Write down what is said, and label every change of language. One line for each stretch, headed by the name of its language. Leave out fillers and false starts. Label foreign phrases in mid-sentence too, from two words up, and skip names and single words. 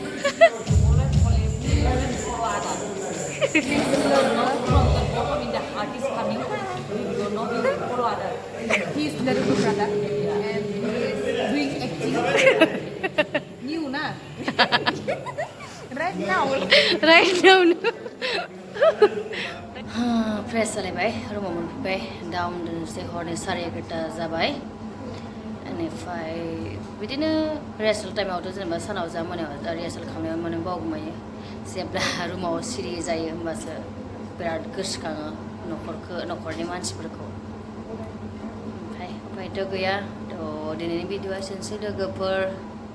English: He's very good brother and he's doing acting new na right now
Bodo: फ्रेस जालायबाय रुमाव मोनफैबाय दा उन्दुनोसै हरनि 11:30 जाबाय बेनिफ्राय बिदिनो रिहार्सेल टाइमावथ' जेनेबा सानाव जा मोनायाव रिहार्सेल खालामनायाव माने बावगोमायो जेब्ला रुमाव सिरि जायो होमबासो बिराद गोसोखाङो न'खरनि मानसिफोरखौ ओमफ्रायथ' गैया थ' दिनैनि भिडिअ'आ एसेनोसै लोगोफोर